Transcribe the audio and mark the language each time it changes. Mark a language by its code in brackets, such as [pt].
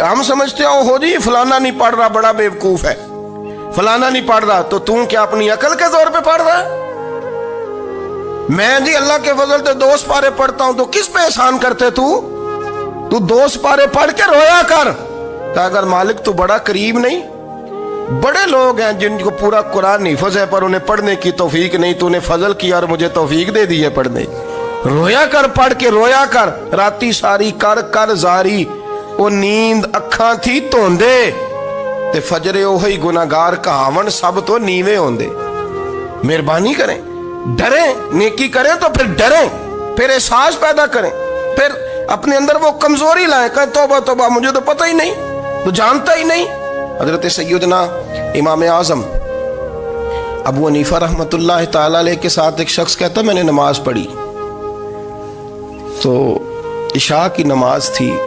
[ur] ہم سمجھتے ہو جی فلانا نہیں پڑھ رہا بڑا بیوقوف ہے, فلانا نہیں پڑھ رہا, تو تم کیا اپنی عقل کے طور پہ پڑھ رہا ہے؟ میں جی اللہ کے فضل سے 2 سپارے پڑھتا ہوں, تو کس پہ احسان کرتے تو 2 سپارے پڑھ کے رویا کر کہ اگر مالک تو بڑا قریب نہیں. بڑے لوگ ہیں جن کو پورا قرآن حفظ ہے پر انہیں پڑھنے کی توفیق نہیں, تو انہیں فضل کیا اور مجھے توفیق دے دی ہے پڑھنے. رویا کر, پڑھ کے رویا کر. [pa] راتی ساری کر کر زاری, وہ نیند اکھاں تھی توندے, تے فجرے اوہی گناہگار کہاون سب تو نیوے ہوندے. [ur] مہربانی کریں, ڈریں, نیکی کریں تو پھر ڈریں, پھر احساس پیدا کریں, پھر اپنے اندر وہ کمزوری لائیں کہ توبہ توبہ مجھے تو پتہ ہی نہیں, تو جانتا ہی نہیں. حضرت سیدنا امام اعظم ابو حنیفہ رحمۃ اللہ تعالی علیہ کے ساتھ ایک شخص کہتا میں نے نماز پڑھی, تو عشاء کی نماز تھی.